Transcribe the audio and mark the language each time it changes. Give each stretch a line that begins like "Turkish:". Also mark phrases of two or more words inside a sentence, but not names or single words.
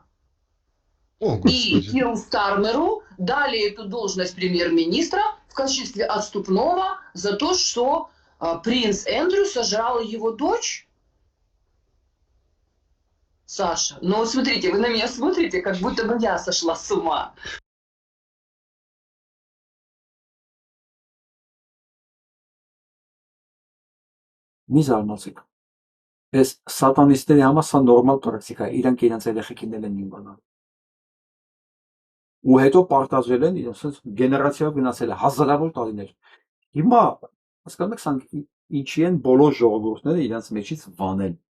Russian: И Киру Стармеру дали эту должность премьер-министра в качестве отступного за то, что принц Эндрю сожрал его дочь. Саша, ну вот смотрите, вы на меня смотрите, как будто бы я сошла с ума.
Armenian: Մի զարմացեք։ Այս սատանիստների համար սա նորմալ պրակտիկա է, իրանք իրենց երեխեքին են նույն բանը։ Ու հետո պարտադրել են իրենց գեներացիայով գնացել է հազարավոր տարիներ։ Հիմա հասկանում եք, սա ինչի են բոլոր ժողովուրդները իրենց մեջից վանել։